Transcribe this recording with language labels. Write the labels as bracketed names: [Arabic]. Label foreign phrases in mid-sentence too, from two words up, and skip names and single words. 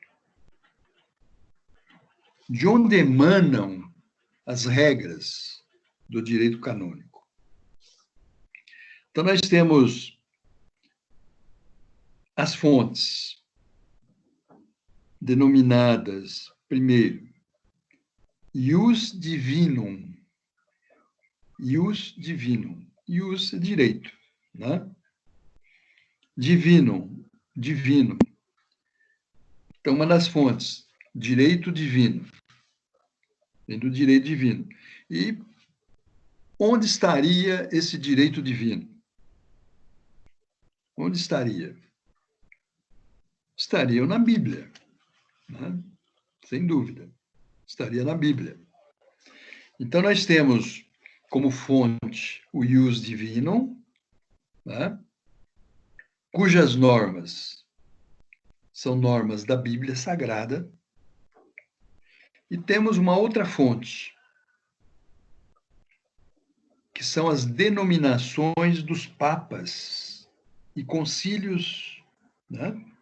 [Portuguese] De onde emanam as regras do direito canônico? Então, nós temos as fontes denominadas, primeiro, [Latin] ius divinum. Ius divinum. [Portuguese] Ius é direito, né? Divinum, divino. Então, uma das fontes, direito divino. Vem do direito divino. E onde estaria esse direito divino? Onde estaria? Estariam na Bíblia, né? Sem dúvida. Estaria na Bíblia. Então, nós temos como fonte o [Latin] ius divinum, [Portuguese] né? Cujas normas são normas da Bíblia Sagrada. E temos uma outra fonte, que são as denominações dos papas e concílios, né?